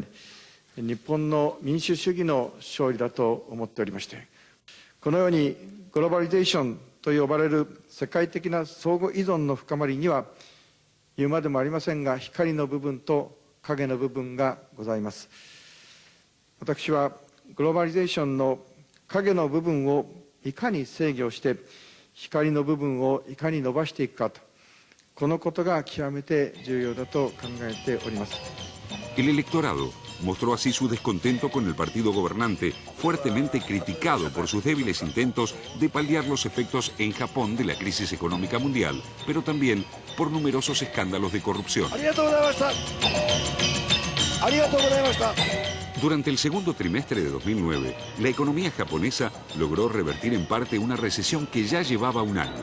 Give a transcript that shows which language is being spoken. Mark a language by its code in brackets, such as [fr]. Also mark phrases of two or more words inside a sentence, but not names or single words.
[ja] 日本の民主主義の勝利だと思っておりまして、このようにグローバリゼーションと呼ばれる世界的な相互依存の深まりには、言うまでもありませんが、光の部分と影の部分がございます。私はグローバリゼーションの影の部分をいかに制御して光の部分をいかに伸ばしていくかと、このことが極めて重要だと考えております。 [es] El electorado mostró así su descontento con el partido gobernante, fuertemente criticado por sus débiles intentos de paliar los efectos en Japón de la crisis económica mundial, pero también por numerosos escándalos de corrupción. Durante el segundo trimestre de 2009, la economía japonesa logró revertir en parte una recesión que ya llevaba un año.